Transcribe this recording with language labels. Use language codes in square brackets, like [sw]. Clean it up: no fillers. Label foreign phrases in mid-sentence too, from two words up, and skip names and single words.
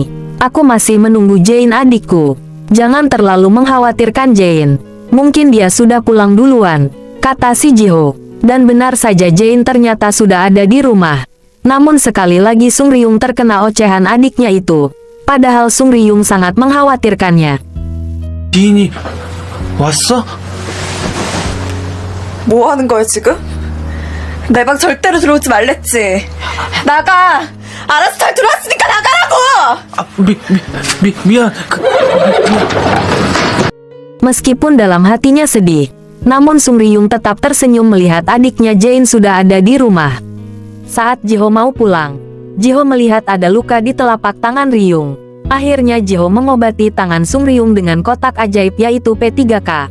[id] Aku masih menunggu Jane adikku. Jangan terlalu mengkhawatirkan Jane. Mungkin dia sudah pulang duluan, kata si Jiho. Dan benar saja, Jane ternyata sudah ada di rumah. Namun sekali lagi Sung Ryung terkena ocehan adiknya itu. Padahal Sung Ryung sangat mengkhawatirkannya. [ko] 지인이 왔어? 뭐 하는 거야 지금? 내 방 절대로 들어오지 말랬지. 나가. 알아서 잘 들어왔으니까 나가라고. 미안. [id] Meskipun dalam hatinya sedih, namun Sung Ryung tetap tersenyum melihat adiknya Jane sudah ada di rumah. Saat Jiho mau pulang, Jiho melihat ada luka di telapak tangan Ryung. Akhirnya Jiho mengobati tangan Sung Ryung dengan kotak ajaib yaitu P3K.